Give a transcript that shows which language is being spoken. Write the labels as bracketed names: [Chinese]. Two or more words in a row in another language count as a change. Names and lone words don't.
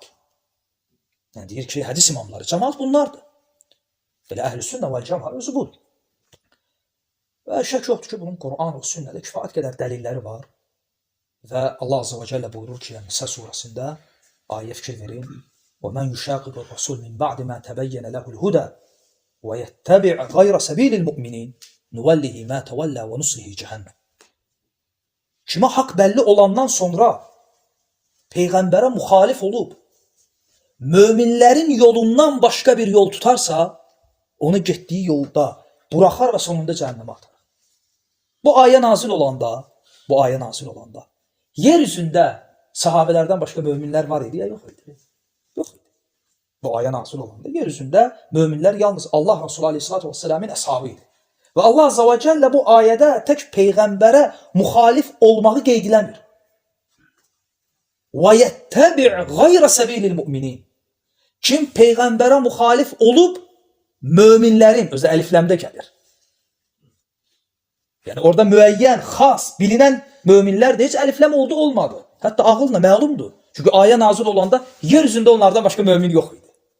[Azerbaijani] Yəni deyir ki, hədis imamları. Cəmaat bunlardır. Belə əhl-i sünnə və cəmaat özü budur. Və şək yoxdur ki, bunun Quran və sünnədə kifayət qədər dəlilləri var. Və Allah [Arabic] عز وجل [Azerbaijani] buyurur ki, Nisə surəsində ayə fikir verin. [Arabic] وَمَنْ يُشَاقِقُ الرَّسُولِ مِنْ بَعْدِ مَا تَبَيَّنَ لَهُ الْهُدَى وَيَتَّبِعْ غَيْرَ سَبِيلِ الْمُؤْمِنِينَ نُوَلِّهِ مَا تَوَلَّى وَنُصْلِهِ جَهَنَّمَ. [Azerbaijani] Kimə haqq bəlli olandan sonra Peyğəmbərə müxalif olub, möminlərin yolundan başqa bir yol tutarsa, onu getdiyi yolda buraxar və sonunda cəhənnəmə atar. Bu ayə nazil olanda, yer üzündə sahabələrdən başqa möminlər var idi ya, yox idi? Yox idi. Bu ayə nazil olanda yer üzündə möminlər yalnız Allah Resulü [Arabic] عليه الصلاة والسلام'ın [Azerbaijani] əshabı idi. Və Allah [Arabic] عز وجل [Azerbaijani] bu ayədə tək Peyğəmbərə müxalif olmağı qeyd eləmir. [Arabic] وَيَتَّبِعْ غَيْرَ سَبِيلِ الْمُؤْمِنِينَ. [Azerbaijani] Kim peyğəmbərə müxalif olub, möminlərin, özü əlifləmdə gəlir. Yəni orada müəyyən, xas, bilinən möminlər də heç əlifləm oldu, olmadı. Hətta ağılla məlumdur. Çünki ayə nazil olanda yer üzündə onlardan başqa mömin yox idi.